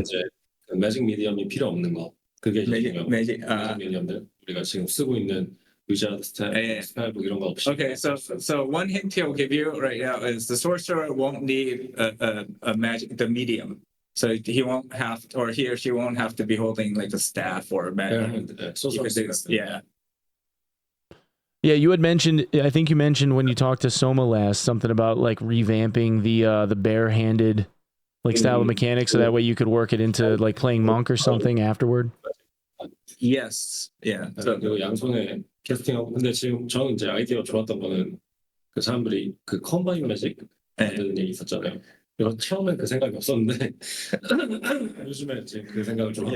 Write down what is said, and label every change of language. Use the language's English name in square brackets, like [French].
[Korean] 이제 매직 미디엄이 필요 없는 거. 그게 매직 미디엄들 우리가 지금 쓰고 있는 위자드 스펠북 이런 거 없이. [English] Okay, so one hint he'll give you right now is the sorcerer won't need a magic the medium. So he won't have, or he or she won't have to be holding like a staff or a magic. Yeah. Yeah, you had mentioned. I think you mentioned when you talked to Soma last something about like revamping the barehanded like style of mechanics, so that way you could work it into like playing monk or something afterward. Yes. Yeah. So [Korean] 그리고 양손에 캐스팅하고 근데 지금 저는 이제 아이디어 좋았던 거는 그 사람들이 그 컴바인 매직 만드는 얘기 있었잖아요. 이거 처음엔 그 생각이 없었는데 요즘에 이제 그 생각을 좀 하고.